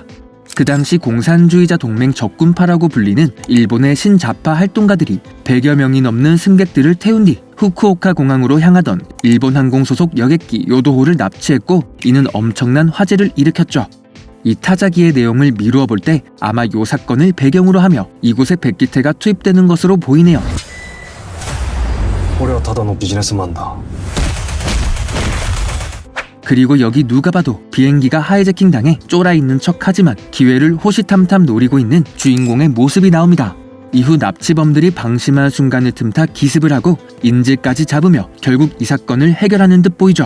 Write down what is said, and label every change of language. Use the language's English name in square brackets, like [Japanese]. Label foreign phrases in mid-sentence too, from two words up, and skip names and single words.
[Korean] 그 당시 공산주의자 동맹 적군파라고 불리는 일본의 신자파 활동가들이 100여 명이 넘는 승객들을 태운 뒤 후쿠오카 공항으로 향하던 일본 항공 소속 여객기 요도호를 납치했고, 이는 엄청난 화제를 일으켰죠. 이 타자기의 내용을 미루어 볼 때 아마 요 사건을 배경으로 하며 이곳에 백기태가 투입되는 것으로 보이네요. [Japanese] 俺はただのビジネスマンだ。 [Korean] 그리고 여기 누가 봐도 비행기가 하이제킹 당해 쫄아있는 척하지만 기회를 호시탐탐 노리고 있는 주인공의 모습이 나옵니다. 이후 납치범들이 방심한 순간을 틈타 기습을 하고 인질까지 잡으며 결국 이 사건을 해결하는 듯 보이죠.